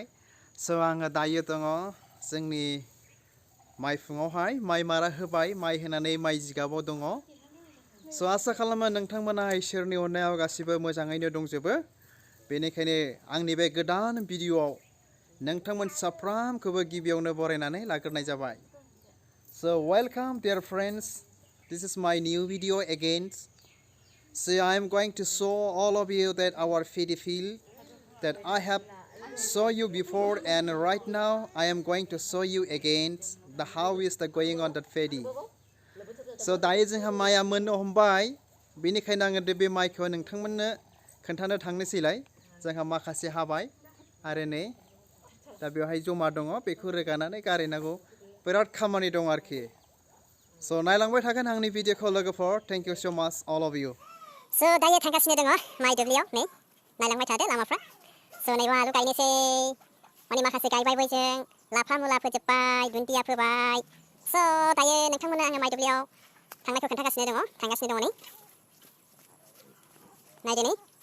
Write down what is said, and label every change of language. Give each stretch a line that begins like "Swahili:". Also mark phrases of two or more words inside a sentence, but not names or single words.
Bodo: So आङो दायो दङ जोंनि माइफुङावहाय माइ मारा होबाय माइ होनानै माइ जिगाबाव दङ। So आसा खालामो नोंथांमोना इसोरनि अननायाव गासिबो मोजाङैनो दंजोबो। बेनिखायनो आंनि बे गोदान भिडिअआव नोंथांमोन साफ्रोमखौबो गिबियावनो बरायनानै लाग्रोनाय जाबाय।
English: So welcome dear friends, this is my new video again. So I am going to show all of you that our paddy field that I have shown you before, and right now I am going to show you again the how is the going on that paddy.
Bodo: So दायो जोंहा माइया मोननो हमबाय, बेनिखायनो आङो बे माइखौ नोंथांमोननो खोन्थानो थांनोसैलाय। जोंहा माखासे हाबाय आरो नै दा बेवहाय जमा दङ, बेखौ रोगानानै गारहैनांगौ। बिराद खामानि दं आरोखि। So नायलांबाय थागोन आंनि भिडिअखौ लोगोफोर।
English: Thank you so much all of you.
Bodo: So दायो थांगासिनो दङ माइ दुब्लियाव नै नायलांबाय थादो लामाफ्रा। So नै आलु गायनोसै, माने माखासे गायबायबो जों, लाफा मुला फोजोबबाय, दुन्दिया फोबाय। So दायो नोंथांमोननो आङो माइ दुब्लियाव थांनायखौ खोन्थागासिनो दङ नै नायदो नै।